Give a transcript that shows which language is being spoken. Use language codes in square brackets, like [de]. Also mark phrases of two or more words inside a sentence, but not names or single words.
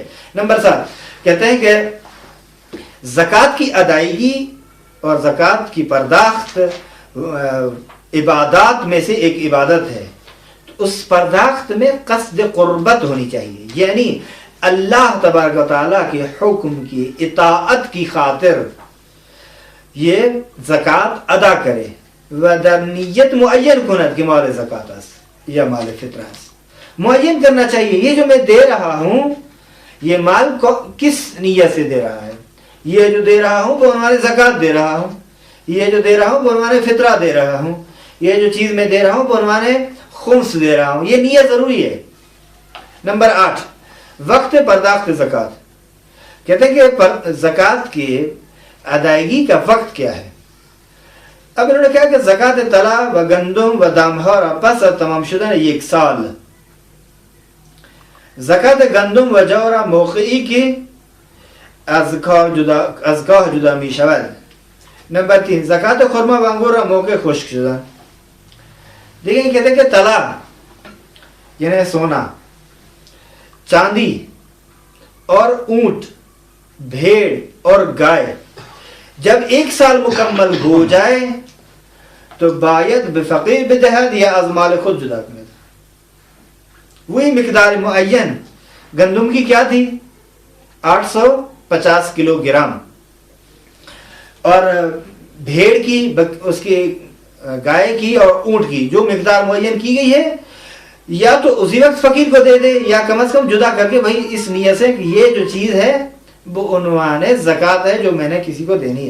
[ur] نمبر 7 کہتے ہیں کہ زکوٰۃ کی ادائیگی اور زکوٰۃ کی پرداخت عبادات میں سے ایک عبادت ہے، تو اس پرداخت میں قصد قربت ہونی چاہیے، یعنی اللہ تبارک و تعالیٰ کے حکم کی اطاعت کی خاطر یہ زکوٰۃ ادا کرے، [fa] و در نیت معین کند کہ مال زکوٰۃ است یا مال فطرہ است، [ur] معین کرنا چاہیے یہ جو میں دے رہا ہوں یہ مال کو کس نیت سے دے رہا ہے، یہ جو دے رہا ہوں بعنوان زکوٰۃ دے رہا ہوں، یہ جو دے رہا ہوں بعنوان فطرہ دے رہا ہوں، یہ جو چیز میں دے رہا ہوں بعنوان خمس دے رہا ہوں، یہ نیت ضروری ہے۔ نمبر 8 وقت پرداخت زکوٰۃ، کہتے ہیں کہ زکوٰۃ کی ادائیگی کا وقت کیا ہے۔ اب انہوں نے کہا کہ [fa] زکوٰۃ طلا و گندم و دامہار پس تمام شدن 1 سال، زکوٰۃ گندم و جور موقعی کی از کاه جدا می شود۔ نمبر 3 زکوٰۃ خرما و انگور موقع خشک شدن۔ [ur] دیکھیں کہتے ہیں کہ طلا یعنی سونا، چاندی اور اونٹ، بھیڑ اور گائے جب 1 سال مکمل ہو جائے تو [fa] باید بفقیر بدہد یا از مال خود [ur] جدا کرے۔ وہی مقدار معین گندم کی کیا تھی 850 کلو گرام، اور بھیڑ کی، اس کی گائے کی اور اونٹ کی جو مقدار معین کی گئی ہے، یا تو اسی وقت فقیر کو دے دے یا کم از کم جدا کر کے بھائی اس نیت سے کہ یہ جو چیز ہے وہ عنوان زکوٰۃ ہے جو میں نے کسی کو دینی ہے۔